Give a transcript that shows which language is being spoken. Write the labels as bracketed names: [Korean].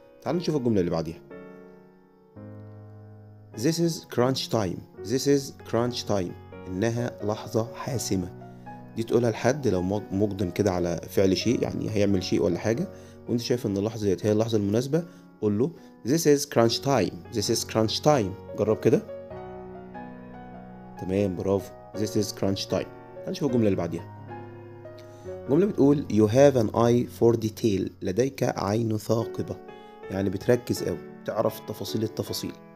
[Arabic] تعال نشوف الجملة اللي بعديها. [English] This is crunch time. This is crunch time. [Arabic] إنها لحظة حاسمة. دي تقولها لحد لو مقدم كده على فعل شيء، يعني هيعمل شيء ولا حاجة، وانت شايف ان اللحظة ديت هي اللحظة المناسبة. قول له [English] This is crunch time. This is crunch time. [Arabic] جرب كده. تمام، برافو. [English] This is crunch time. [Arabic] هنشوف الجملة اللي بعديها. الجملة بتقول [English] You have an eye for detail. [Arabic] لديك عين ثاقبة، يعني بتركز أوي، تعرف تفاصيل التفاصيل.